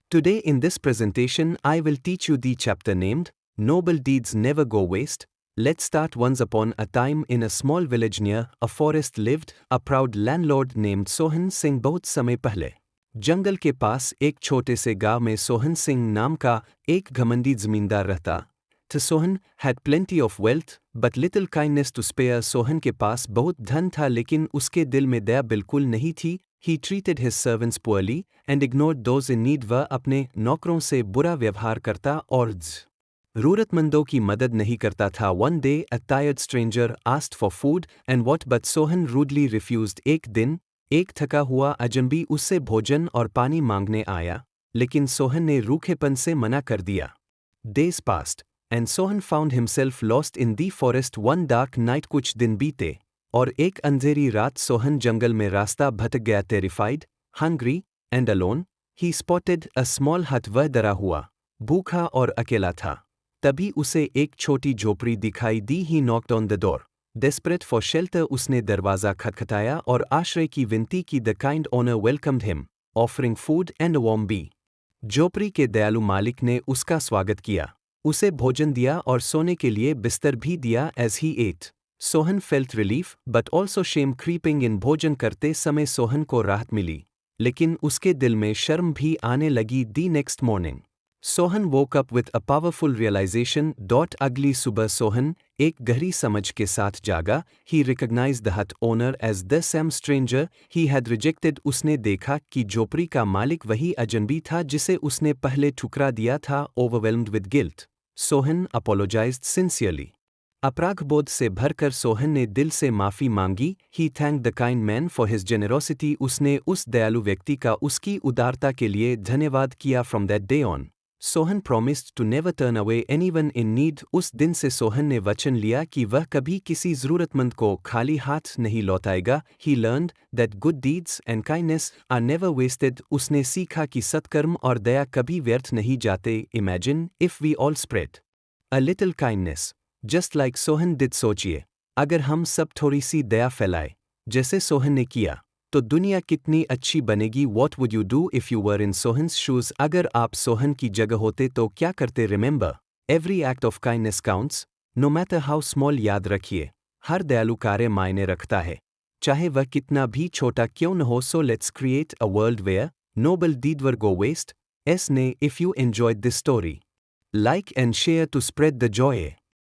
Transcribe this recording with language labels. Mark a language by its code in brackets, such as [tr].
[en] Today in this presentation I will teach you the chapter named Noble Deeds Never Go Waste. Let's start. Once upon a time in a small village near a forest lived a proud landlord named Sohan Singh. [hi] बहुत समय पहले जंगल के पास एक छोटे से गांव में सोहन सिंह नाम का एक घमंडी जमींदार रहता था. [en] Sohan had plenty of wealth but little kindness to spare. [hi] Sohan के पास बहुत धन था लेकिन उसके दिल में दया बिल्कुल नहीं थी. [en] He treated his servants poorly and ignored those in need. [hi] वह अपने नौकरों से बुरा व्यवहार करता और जरूरतमंदों की मदद नहीं करता था. [en] One day a tired stranger asked for food and what but Sohan rudely refused. [hi] एक दिन एक थका हुआ अजनबी उससे भोजन और पानी मांगने आया लेकिन सोहन ने रूखेपन से मना कर दिया. [en] Days passed and Sohan found himself lost in the forest one dark night. [hi] कुछ दिन बीते और एक अंधेरी रात सोहन जंगल में रास्ता भटक गया. [en] Terrified, hungry and alone, he spotted a small hut. [hi] वह डरा हुआ, भूखा और अकेला था. तभी उसे एक छोटी झोपड़ी दिखाई दी. [en] He knocked on the door. Desperate for shelter, [hi] उसने दरवाज़ा खटखटाया और आश्रय की विनती की. [en] The kind owner welcomed him, offering food and a warm bed. [hi] झोपड़ी के दयालु मालिक ने उसका स्वागत किया, उसे भोजन दिया और सोने के लिए बिस्तर भी दिया. [en] As he ate, Sohan felt relief but also shame creeping in. [hi] भोजन करते समय सोहन को राहत मिली लेकिन उसके दिल में शर्म भी आने लगी. [en] The next morning, Sohan woke up with a powerful realization. [hi] अगली सुबह सोहन एक गहरी समझ के साथ जागा. [en] He recognized the hut owner as the same stranger he had rejected. [hi] उसने देखा कि झोपड़ी का मालिक वही अजनबी था जिसे उसने पहले ठुकरा दिया था. [en] Overwhelmed with guilt, Sohan apologized sincerely. [hi] अपराधबोध से भरकर सोहन ने दिल से माफ़ी मांगी. [en] He thanked the kind man for his generosity. [hi] उसने उस दयालु व्यक्ति का उसकी उदारता के लिए धन्यवाद किया. [en] From that day on, Sohan promised to never turn away anyone in need. [hi] उस दिन से सोहन ने वचन लिया कि वह कभी किसी ज़रूरतमंद को खाली हाथ नहीं लौटाएगा. [en] He learned that good deeds and kindness are never wasted. [hi] उसने सीखा कि सत्कर्म और दया कभी व्यर्थ नहीं जाते. [en] Imagine if we all spread a little kindness just like Sohan did. [hi] सोचिए, अगर हम सब थोड़ी सी दया फैलाए जैसे सोहन ने किया तो दुनिया कितनी अच्छी बनेगी. [en] What would you do if you were in Sohan's shoes? [hi] अगर आप सोहन की जगह होते तो क्या करते? [en] Remember, every act of kindness counts, no matter how small. [hi] याद रखिए, हर दयालु कार्य मायने रखता है, चाहे वह कितना भी छोटा क्यों न हो. [en] So let's create a world where noble deeds never go waste. If you enjoyed this story, like and share to spread the joy.